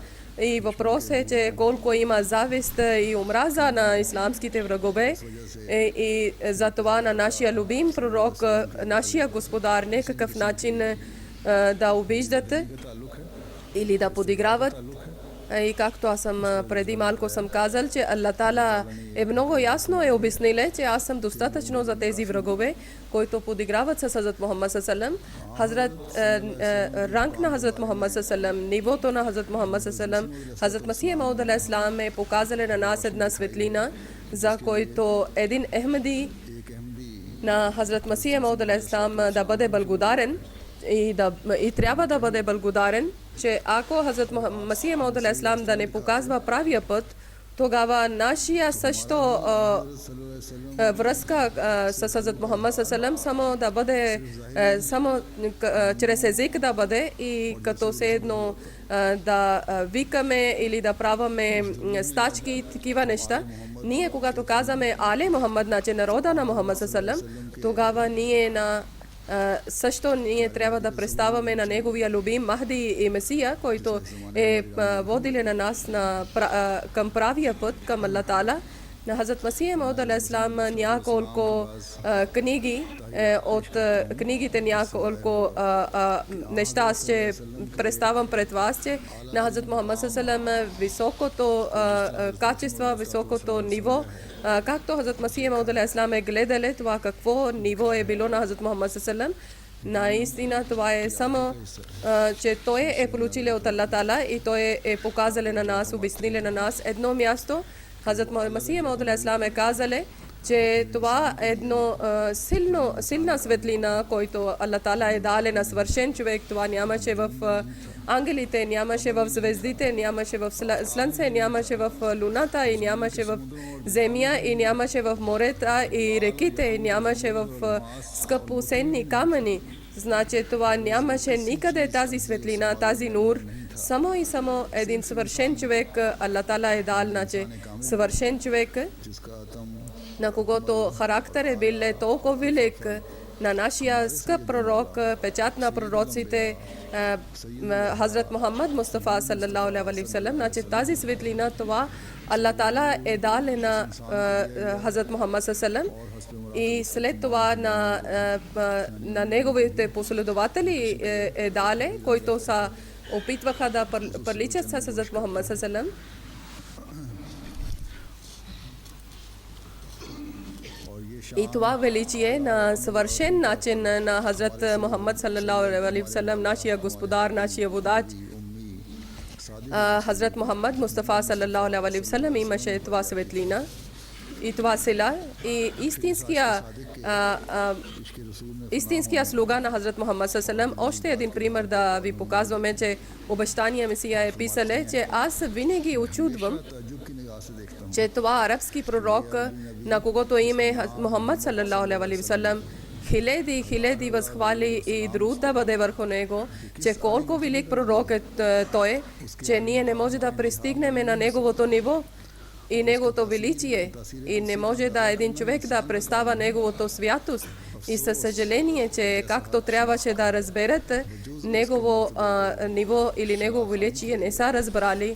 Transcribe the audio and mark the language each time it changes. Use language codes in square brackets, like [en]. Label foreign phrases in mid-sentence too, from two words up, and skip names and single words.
[bg] И въпрос е, че колко има завист и омраза на исламските врагове и за това на нашия любим пророк, нашия господар, некакъв начин да обиждате или да подиграват. И както аз съм преди малко съм казал, че Аллах Тала е много ясно обяснил, че аз съм достатъчно за тези врагове, които подиграват с Хазрат Мухаммад саллаллаху ранг на Хазрат Мухаммад саллаллаху, нивото на Хазрат Мухаммад саллаллаху. Хазрат Масих Мауд [ar] عليه السلام [bg] е показали на нас една светлина, за който един Ахмади на Хазрат Масих Мауд [ar] عليه السلام [bg] да бъде благодарен и трябва да бъде благодарен, че ако Хазрат Масих Мауд [ar] عليه السلام [bg] да не показва правия път, тогава нашия също връзка с Хазрат Мухаммад саллаллаху само да бъде само чрез език да бъде и като се едно да викаме или да праваме стачки и такива неща. Ние когато казваме Але Мухаммад, значи народа на Мухаммад саллаллаху, тогава ние също ние трябва да представяме на неговия любим Махди и Месия, който е водили на нас към правия път, към Аллах Тала. На Хазрат Масих Мауд [ar] عليه السلام [bg] няколко книги, от книгите няколко неща аз ще представям пред вас, че на Хазрат Мухаммад саллаллаху високото качество, високото ниво, както Хазрат Масих Мауд [ar] عليه السلام [bg] е гледали това какво ниво е било на Хазрат Мухаммад саллаллаху. Наистина това е само, че той е получил от Аллах Тала и той е показал на нас, обяснил на нас едно място. Хазрат Масих Мауд [ar] عليه السلام [bg] е казали, че това е едно силна светлина, който Аллах Тала е дал на свършен човек. Това нямаше в ангелите, нямаше в звездите, нямаше в слънце, нямаше в луната и нямаше в земя и нямаше в морета и реките, нямаше в скъпоценни камъни. Значи това нямаше никъде тази светлина, тази нур. Само и само един съвършен човек Аллах Тала е дал, значи съвършен човек, на когото характер е бил толкова велик, на нашия скъп пророк, печат на пророците, Хазрат Мухаммад Мустафа [ar] صلى الله عليه وسلم. [bg] Значи тази светлина това Аллах Тала е дал на Хазрат Мухаммад саллаллаху и след това на неговите последователи е дале, които са опитваха да приличат с Хазрат Мухаммад саллаллаху. И това величие на съвършен начин на Хазрат Мухаммад [ar] صلى الله عليه وسلم, [bg] нашия господар, нашия водач, Хазрат Мухаммад Мустафа [ar] صلى الله عليه وسلم [bg] имаше това светлина и това сила. И истинския слуга на Хазрат Мухаммад саллаллаху. Още един пример да ви показваме, че обещания Месия е писале, че аз винаги очудвам, че това арабски пророк, на когото име Мухаммад [ar] صلى الله عليه وسلم, [bg] хиляди възхвали и друг да бъде върху него, че колко велик пророк е той, че ние не може да пристигнем на неговото ниво и неговото величие и не може да един човек да представя неговото святост. И със съжаление, че както трябваше да разберат негово ниво или негово величие, не са разбрали.